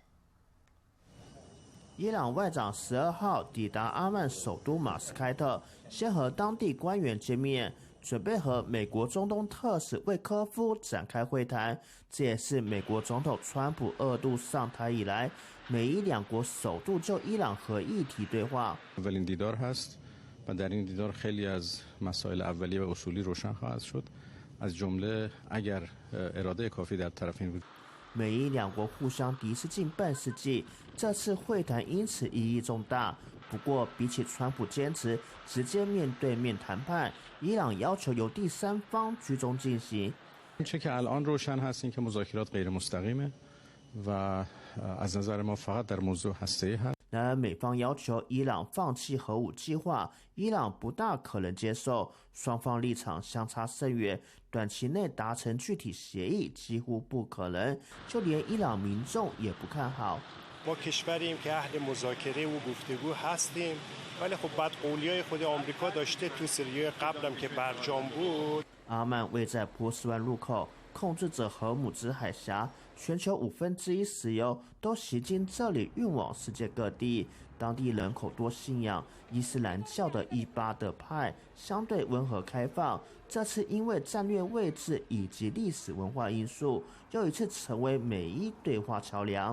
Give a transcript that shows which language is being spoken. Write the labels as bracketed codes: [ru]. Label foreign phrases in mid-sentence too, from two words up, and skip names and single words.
[zh] 伊朗外长12号抵达阿曼首都马斯开特，先和当地官员见面，准备和美国中东特使魏科夫展开会谈。这也是美国总统川普2度上台以来，美伊两国首度就伊朗核议题对话。 [fa] اولین دیدار هست و در این دیدار خیلی از مسائل اولیه و اصولی روشن خواهد شد از جمله اگر اراده کافی در طرفین بود。 [zh] 美伊两国互相敌视近半世纪，这次会谈因此意义重大。不过，比起川普坚持直接面对面谈判，伊朗要求由第三方居中进行。 [fa] چه که الان روشن هست این که مذاکرات غیر مستقیمه و از نظر ما فقط در موضوع هسته‌ای هست。 [zh] 然而，美方要求伊朗放弃核武计划，伊朗不大可能接受，双方立场相差甚远，短期内达成具体协议几乎不可能，就连伊朗民众也不看好。 [fa] ما کشوریم که اهل مذاکره و گفتگو هستیم ولی خب بدقولیای خود آمریکا داشته تو سریای قبلم که برجام بود。 [zh] 阿曼位在波斯湾入口，控制着荷姆兹海峡，全球1/5石油都袭经这里运往世界各地。当地人口多信仰伊斯兰教的伊巴德派，相对温和开放。这次因为战略位置以及历史文化因素，又一次成为美伊对话桥梁。